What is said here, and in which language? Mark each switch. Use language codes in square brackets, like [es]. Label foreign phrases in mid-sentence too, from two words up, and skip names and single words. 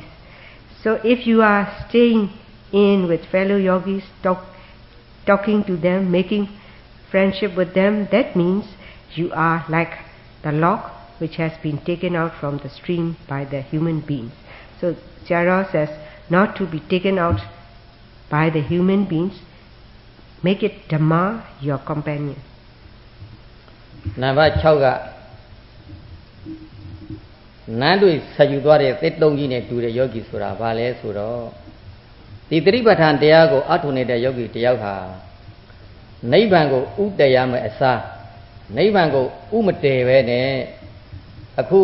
[en] So if you are staying in with fellow yogis, talking to them, making friendship with them, that means you are like the log which has been taken out from the stream by the human beings. So Sarah says not to be taken out by the human beings, make it Dhamma your companion. [my] Number 6 ကနန်းတွေဆက်ယူသွားတဲ့တစ်သုံးကြီးနဲ့တူတဲ့ယောဂီဆိုတာဘာလဲဆိုတော့ဒီသတိပဋ္ဌာန်တရားကိုအထုနေတဲ့ယောဂီတယောက်ဟာနိဗ္ဗာန်ကိုဥတည်ရမယ်အစားနိဗ္ဗာန်ကိုဥမတည်ပဲနဲ့အခု